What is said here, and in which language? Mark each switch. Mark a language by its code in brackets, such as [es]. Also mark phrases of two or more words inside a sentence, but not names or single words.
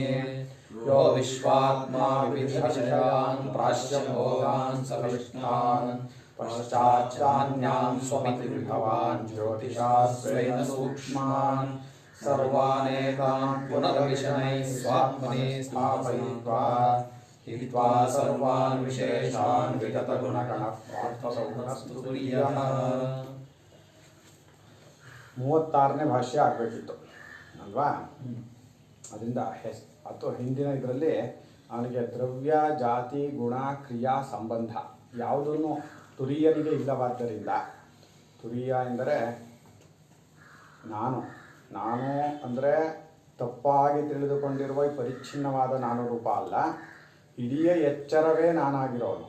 [sa] ಯೋ ವಿಶ್ವಾತ್ಮಾ ವಿವಿಧವಿಷಯಾನ್ ಪ್ರಾಶ್ಯ ಭೋಗಾನ್ ಸವಿಷ್ಟಾನ್ ಪಶ್ಚಾಚ್ಚಾನ್ಯಾನ್ ಸ್ವಪಿತಿ ವಿಭವಾನ್ ಜ್ಯೋತಿಷಾ ಸ್ವೇನ ಸೂಕ್ಷ್ಮಾನ್. ಸರ್ವಾನೇತಾನ್ ಪುನರ್ವಿಷಣೈಃ ಸ್ವಾತ್ಮನಿ ಸ್ಥಾಪಯಿತ್ವಾ ಹಿತ್ವಾ ಸರ್ವಾನ್ ವಿಶೇಷಾನ್ ವಿಗತಗುಣಗಣಃ ಪಾರ್ಥಸೌಗುಣಸ್ತು ತುರ್ಯಃ. [kn] 36ನೇ ಭಾಷ್ಯ ಆಗಬೇಕಿತ್ತು ಅಲ್ವಾ? ಅದರಿಂದ ಅಥವಾ ಹಿಂದಿನ ಇದರಲ್ಲಿ ಅವನಿಗೆ ದ್ರವ್ಯ ಜಾತಿ ಗುಣ ಕ್ರಿಯಾ ಸಂಬಂಧ ಯಾವುದನ್ನು ತುರಿಯನಿಗೆ ಇಲ್ಲವಾದ್ದರಿಂದ, ತುರಿಯ ಎಂದರೆ ನಾನು ಅಂದರೆ ತಪ್ಪಾಗಿ ತಿಳಿದುಕೊಂಡಿರುವ ಈ ಪರಿಚ್ಛಿನ್ನವಾದ ನಾನು ರೂಪ ಅಲ್ಲ, ಇಡೀ ಎಚ್ಚರವೇ ನಾನಾಗಿರೋನು.